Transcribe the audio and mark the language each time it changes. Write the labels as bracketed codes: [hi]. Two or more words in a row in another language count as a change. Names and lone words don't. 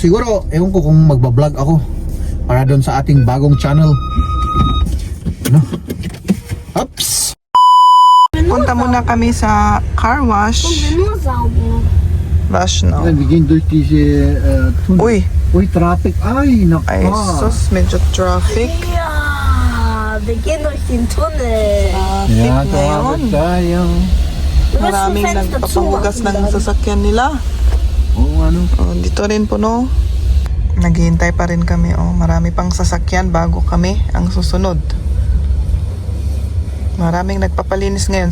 [tl] Siguro, ewan ko kung magbablog ako para doon sa ating bagong channel. Ano? Oops! Punta muna kami sa [en] car wash. [tl] Wash no. Bigyan dirty si Uy, traffic. Ay, naka. Ay, sus, medyo traffic. [de] Ja, wir gehen durch den Tunnel. [tl] Traffic ngayon. Tayo. Maraming nagpapahugas ng sasakyan nila. Oo, ano? Dito rin po, no? Naghihintay pa rin kami, Marami pang sasakyan bago kami ang susunod. Maraming nagpapalinis ngayon.